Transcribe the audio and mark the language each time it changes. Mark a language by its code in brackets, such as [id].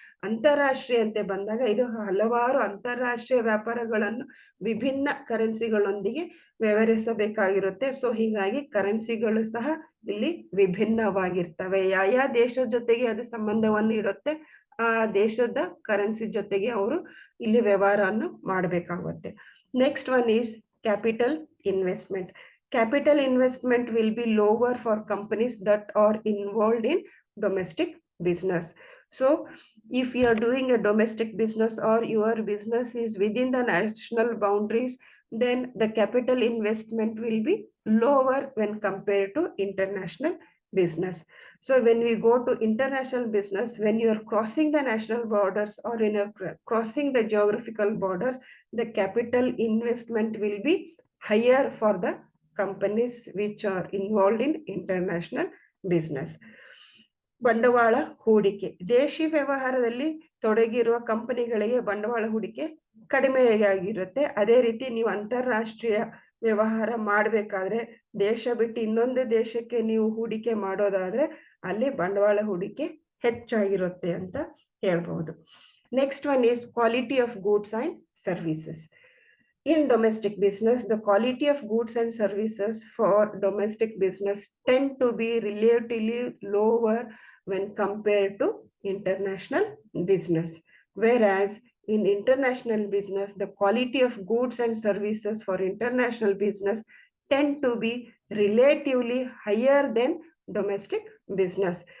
[kn] ಅಂತಾರಾಷ್ಟ್ರೀಯ ಅಂತ ಬಂದಾಗ ಇದು ಹಲವಾರು ಅಂತಾರಾಷ್ಟ್ರೀಯ ವ್ಯಾಪಾರಗಳನ್ನು ವಿಭಿನ್ನ ಕರೆನ್ಸಿಗಳೊಂದಿಗೆ ವ್ಯವಹರಿಸಬೇಕಾಗಿರುತ್ತೆ. ಸೊ ಹೀಗಾಗಿ ಕರೆನ್ಸಿಗಳು ಸಹ ಇಲ್ಲಿ ವಿಭಿನ್ನವಾಗಿರ್ತವೆ. ಯಾವ ದೇಶದ ಜೊತೆಗೆ ಅದು ಸಂಬಂಧವನ್ನು ಇಡುತ್ತೆ, ಆ ದೇಶದ ಕರೆನ್ಸಿ ಜೊತೆಗೆ ಅವರು ಇಲ್ಲಿ ವ್ಯವಹಾರವನ್ನು ಮಾಡಬೇಕಾಗುತ್ತೆ. [en] Next one is capital investment. Capital investment will be lower for companies that are involved in domestic business. So if you are doing a domestic business or your business is within the national boundaries, then the capital investment will be lower when compared to international business. So when we go to international business, when you are crossing the national borders or crossing the geographical borders, the capital investment will be higher for the companies which are involved in international business. [kn] ಬಂಡವಾಳ ಹೂಡಿಕೆ. ದೇಶಿ ವ್ಯವಹಾರದಲ್ಲಿ ತೊಡಗಿರುವ ಕಂಪನಿಗಳಿಗೆ ಬಂಡವಾಳ ಹೂಡಿಕೆ ಕಡಿಮೆಯಾಗಿರುತ್ತೆ. ಅದೇ ರೀತಿ ನೀವು ಅಂತಾರಾಷ್ಟ್ರೀಯ ವ್ಯವಹಾರ ಮಾಡಬೇಕಾದ್ರೆ ದೇಶ ಬಿಟ್ಟು ಇನ್ನೊಂದು ದೇಶಕ್ಕೆ ನೀವು ಹೂಡಿಕೆ ಮಾಡೋದಾದ್ರೆ ಅಲ್ಲಿ ಬಂಡವಾಳ ಹೂಡಿಕೆ ಹೆಚ್ಚಾಗಿರುತ್ತೆ ಅಂತ ಹೇಳ್ಬಹುದು. [en] Next one is quality of goods and services. In domestic business, the quality of goods and services for domestic business tend to be relatively lower when compared to international business. Whereas in international business, the quality of goods and services for international business tend to be relatively higher than domestic business.